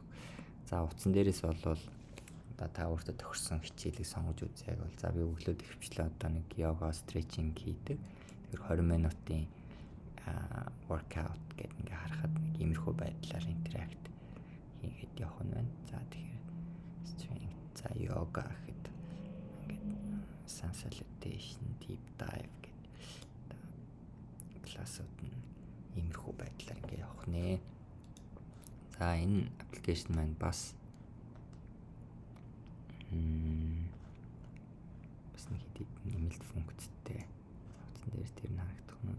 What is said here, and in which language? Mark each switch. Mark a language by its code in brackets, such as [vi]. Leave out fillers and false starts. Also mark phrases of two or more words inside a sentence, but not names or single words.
[mn] За утсан дээрээс бол одоо та өөртөө тохирсон хичээлийг сонгож үзье бол за би өглөө төвчлээ одоо нэг йога стретчинг хийдэг. Тэр 20 минутын workout гэдэг ингээ харахад нэг иймэрхүү байдлаар интеракт хийгээд явах нь байна. За тэгэхээр за йога гэхэд ингээд [en] sun salutation, deep dive [mn] гэдэг классууд нь иймэрхүү байдлаар ингээ явах нэ. За энэ аппликейшн маань бас нэг хэд нэмэлт функцтэй. Утсан дээр тэр харагдах нь.